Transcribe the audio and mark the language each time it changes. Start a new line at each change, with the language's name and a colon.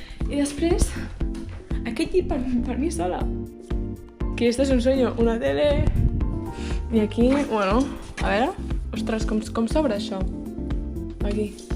Catalan: I després, aquest llit per mi sola.
Spanish: Que esto es un sueño, una tele.
Catalan: I aquí, bueno, a veure, ostres, com s'obre això? Aquí.